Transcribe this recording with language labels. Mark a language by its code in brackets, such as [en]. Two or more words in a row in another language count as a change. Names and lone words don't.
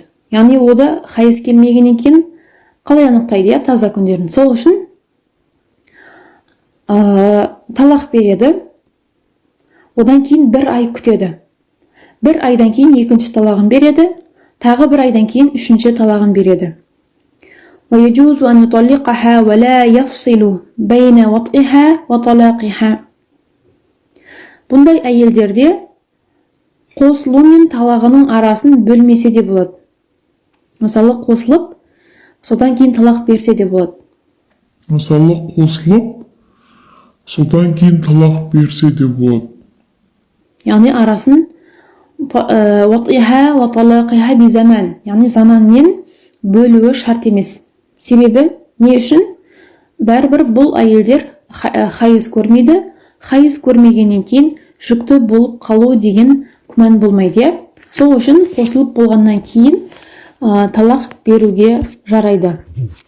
[kk] Яғни ода хайыз келмегеннен кейін қалай анықтайды, таза күндерін. Сол үшін талақ береді, одан кейін бір ай күтеді. Бір айдан кейін екінші талағын береді, тағы бір айдан кейін үшінші талағын береді. [ar] ويجوز أن يطلقها ولا يفصل بين وطئها وطلاقها. [kk] Бұндай әйелдерде қосылу мен талағының арасын бөлмесе де болады. Мысалы, қосылып, содан кейін талақ берсе де болады. Яғни арасын [ar] وطئها وطلاقها بزمان, [kk] яғни заманмен бөлуі шарт емес. Себебі не үшін? Бәрібір бұл әйелдер хайыз көрмейді, хайыз көрмегеннен кейін жүкті болып қалу деген күмән болмайды. Сол үшін қосылып болғаннан кейін талақ беруге жарайды.